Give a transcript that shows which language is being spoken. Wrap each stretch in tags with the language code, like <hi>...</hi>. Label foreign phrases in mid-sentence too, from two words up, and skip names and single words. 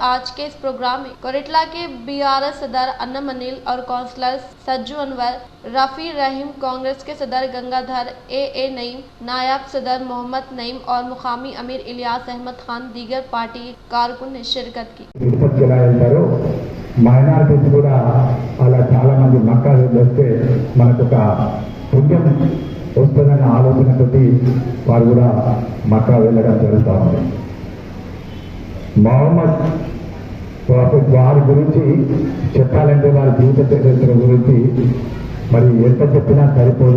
<ur>آج کے اس پروگرام میں کوریٹلا کے BRS صدر انم انل اور کونسلر سجو انور، رفیع رحیم، کانگریس کے صدر گنگا دھر AA نعیم، نائب صدر محمد نعیم اور مقامی امیر الیاس احمد خان دیگر پارٹی کارکن نے شرکت کی۔</ur> <te>మైనారిటీస్ కూడా అలా చాలా మంది మక్కా వస్తే మనకు ఒక పుణ్యం వస్తుందన్న ఆలోచనతోటి వారు కూడా మక్కా వెళ్ళడం జరుగుతూ ఉంది. మొహమ్మద్ వారి గురించి చెప్పాలంటే వారి జీవిత చరిత్ర గురించి మరి ఎంత చెప్పినా సరిపోదు.</te>